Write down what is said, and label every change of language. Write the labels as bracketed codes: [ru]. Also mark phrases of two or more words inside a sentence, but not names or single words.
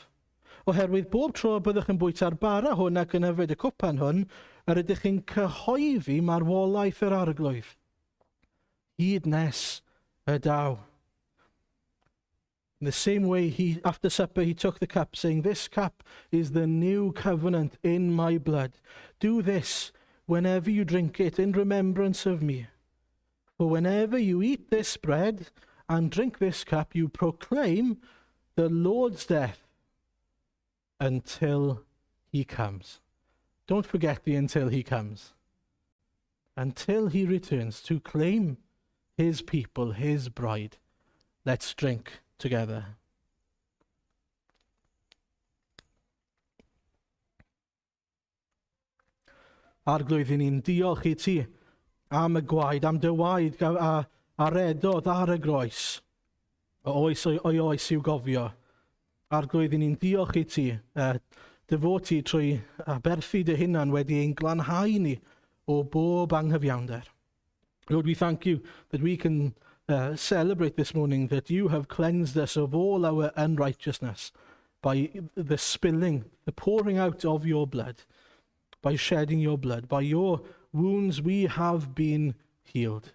[cy] Oherwydd bob tro byddwch yn bwyta'r bara hwn ac yn yfed y cwpan hwn, yr ydych chi'n cyhoeddi marwolaeth yr arglwydd. Hyd nes y daw. [en] In the same way, after supper, he took the cup, saying, "This cup is the new covenant in my blood. Do this whenever you drink it in remembrance of me. For whenever you eat this bread and drink this cup, you proclaim the Lord's death until he comes." Don't forget the "until he comes." Until he returns to claim his people, his bride. Let's drink together. [cy] Arglwydd, ni'n diolch I ti am y gwaed, am dy waed a redodd ar y groes. O oes i'w gofio. Arglwydd, ni'n diolch I ti, dy fod ti trwy aberthu dy hunan wedi ein glanhau ni o bob anghyfiawnder. [en] Lord, we thank you that we can celebrate this morning that you have cleansed us of all our unrighteousness by the spilling, the pouring out of your blood, by shedding your blood. By your wounds we have been healed.